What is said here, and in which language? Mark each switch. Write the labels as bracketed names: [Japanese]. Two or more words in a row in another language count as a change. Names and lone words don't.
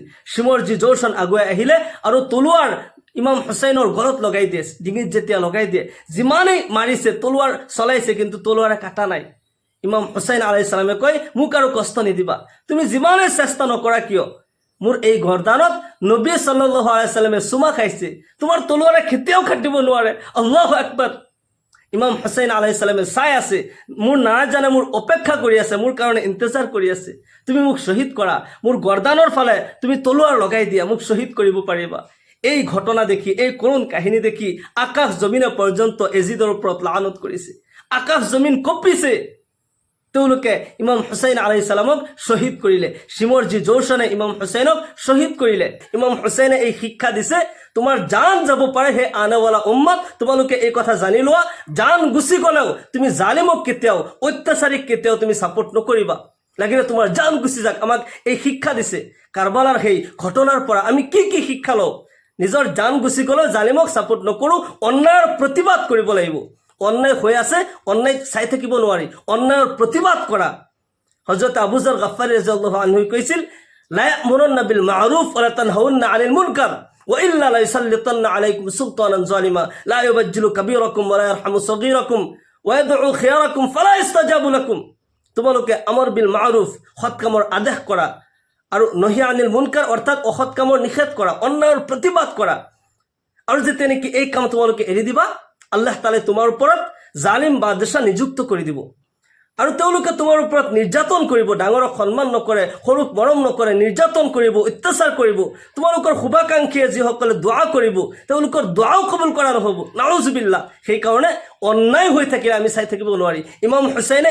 [Assamese] শিমৰজী জৌছন আগুৱাই আহিলে আৰু তলোৱাৰ ইমাম হুছেইনৰ গলত লগাই দিয়ে, ডিঙিত যেতিয়া লগাই দিয়ে, যিমানেই মাৰিছে তলোৱাৰ চলাইছে কিন্তু তলোৱাৰে কাটা নাই। ইমাম হুছেইন [Arabic] عليه السلام [Assamese] কয়, মোক আৰু কষ্ট নিদিবা, তুমি যিমানেই চেষ্টা নকৰা কিয়, মোৰ এই গৰ্দানত নবী [Arabic] صلى الله عليه وسلم [Assamese] চুমা খাইছে, তোমাৰ তলোৱাৰে কেতিয়াও কাটিব নোৱাৰে। [Arabic] الله أكبر. [Assamese] ইমাম হুছেইন [Arabic] عليه السلام [Assamese] চাই আছে, মোৰ নাজানে মোৰ অপেক্ষা কৰি আছে, মোৰ কাৰণে ইন্তজাৰ কৰি আছে, তুমি মোক শ্বহীদ কৰা, মোৰ গৰ্দানৰ ফালে তুমি তলোৱাৰ লগাই দিয়া, মোক শ্বহীদ কৰিব পাৰিবা। এই ঘটনা দেখি, এই করুণ কাহিনী দেখি আকাশ জমিনে পৰ্যন্ত এজিদৰ ওপৰত লানত কৰিছে। আকাশ জমিন কঁপিছে। তেওঁলোকে ইমাম হুছেইন [Arabic] عليه السلام [Assamese] শ্বহীদ কৰিলে সিমৰ যি জৌশনে ইমাম হুছেইনক শ্বহীদ কৰিলে ইমাম হুছেইনে এই শিক্ষা দিছে তোমাৰ জান যাব পাৰে হে আনাৱালা উম্মত তোমালোকে এই কথা জানি লোৱা জান গুছি গলেও তুমি জালিমক কেতিয়াও অত্যাচাৰীক কেতিয়াও তুমি সাপোৰ্ট নকৰিবা লাগিলে তোমাৰ জান গুছি যাক আমাক এই শিক্ষা দিছে কাৰবালাৰ সেই ঘটনাৰ পৰা আমি কি কি শিক্ষা লওঁ নিজৰ জান গুছি গলেও জালিমক সাপোৰ্ট নকৰো অন্যায়ৰ প্ৰতিবাদ কৰিব লাগিব অন্যায় হৈ আছে অন্যায় চাই থাকিব নোৱাৰি অন্যায়ৰ প্ৰতিবাদ কৰা হযরত আবু যর গফফাৰী [Arabic] رضي الله عنه কৈছিল لتأمرن بالمعروف ولتنهون عن المنكر وإلا ليسلطن عليكم سلطانا ظالما لا يبجل كبيركم ولا يرحم صغيركم ويدعو خياركم فلا يستجاب لكم তোমালোকে أمر بالمعروف [Assamese] সৎ কামৰ আদেশ কৰা আৰু [Arabic] نهي عن المنكر [Assamese] অৰ্থাৎ অসৎ কামৰ নিষেধ কৰা অন্যায়ৰ প্ৰতিবাদ কৰা আৰু যেতিয়া নেকি এই কাম তোমালোকে এৰি দিবা আল্লাহ তাআলা তোমাৰ ওপৰত জালিম বাদশা নিযুক্ত কৰি দিব আৰু তেওঁলোকে তোমাৰ ওপৰত নিৰ্যাতন কৰিব ডাঙৰক সন্মান নকৰে সৰুক মৰম নকৰে নিৰ্যাতন কৰিব অত্যাচাৰ কৰিব তোমালোকৰ শুভাকাংক্ষী যিসকলে দোৱা কৰিব তেওঁলোকৰ দোৱাও কবুল কৰা নহব নাউজুবিল্লাহ সেই কাৰণে অন্যায় হৈ থাকিলে আমি চাই থাকিব নোৱাৰি ইমাম হুছেইনে